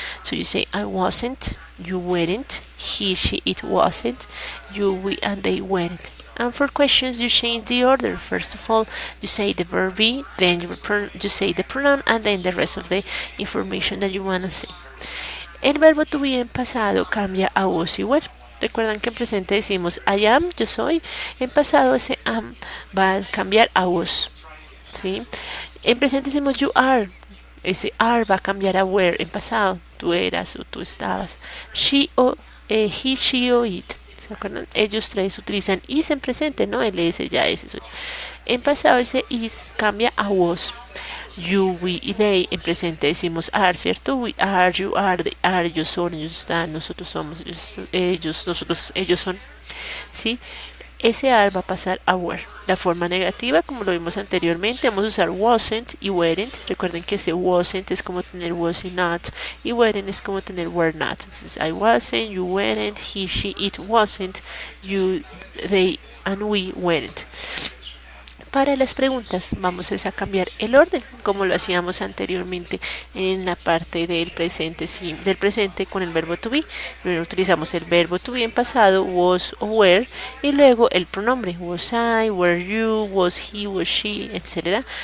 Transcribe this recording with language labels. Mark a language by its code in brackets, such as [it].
[en] So you say I wasn't, you weren't, he, she, it wasn't, you, we, and they weren't. And for questions, you change the order. First of all, you say the verb be, then you say the pronoun, and then the rest of the information that you want to say. [es] El verbo to be en pasado cambia a was y were. Recuerdan que en presente decimos I am, yo soy. En pasado ese am va a cambiar a was. ¿Sí? En presente decimos you are. Ese are va a cambiar a were. En pasado tú eras o tú estabas. She o he, she o it. ¿Se acuerdan? Ellos tres utilizan is en presente, ¿no? El s ya es eso. En pasado ese is cambia a was. You, we y they. En presente decimos are, ¿cierto? [en] We are, you are, they are, [es] ellos son, ellos están, nosotros somos, ellos, nosotros, ellos son. ¿Sí? Ese are va a pasar a were. La forma negativa, como lo vimos anteriormente, vamos a usar wasn't y weren't. Recuerden que ese wasn't es como tener was y not, y weren't es como tener were not. Entonces, [en] I wasn't, you weren't, he, she, it wasn't, you, they, and we weren't. [es] Para las preguntas vamos a cambiar el orden como lo hacíamos anteriormente en la parte del presente, del presente con el verbo to be. Primero utilizamos el verbo to be en pasado, was o were, y luego el pronombre, was I, were you, was he, was she, etc.